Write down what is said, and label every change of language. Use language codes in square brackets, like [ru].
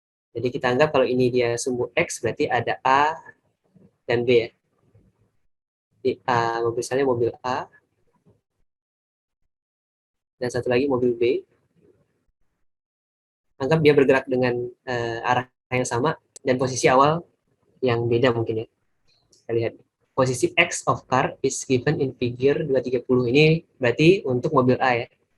[id] Jadi kita anggap kalau ini dia sumbu X berarti ada A dan B ya. Di A, misalnya mobil A dan satu lagi mobil B. Anggap dia bergerak dengan arah yang sama dan posisi awal yang beda mungkin ya. Kita lihat. Posisi [en] X of car is given in figure 230. [id] Ini berarti untuk mobil A ya.